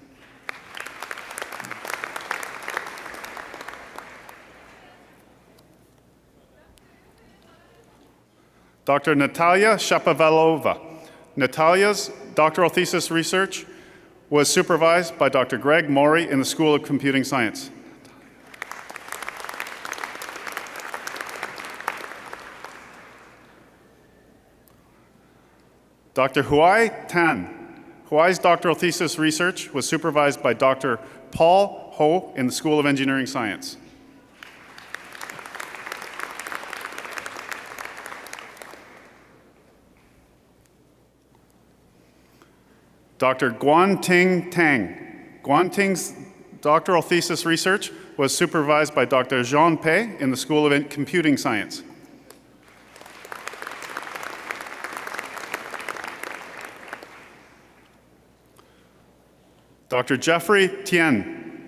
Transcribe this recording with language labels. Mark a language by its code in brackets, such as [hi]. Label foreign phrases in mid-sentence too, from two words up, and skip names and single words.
[en] Dr. Natalia Shapovalova. Natalia's doctoral thesis research was supervised by Dr. Greg Morey in the School of Computing Science. Dr. Huai Tan. Huai's doctoral thesis research was supervised by Dr. Paul Ho in the School of Engineering Science. Dr. Guanting Tang. Guanting's doctoral thesis research was supervised by Dr. Jean Pei in the School of Computing Science. Dr. Jeffrey Tien.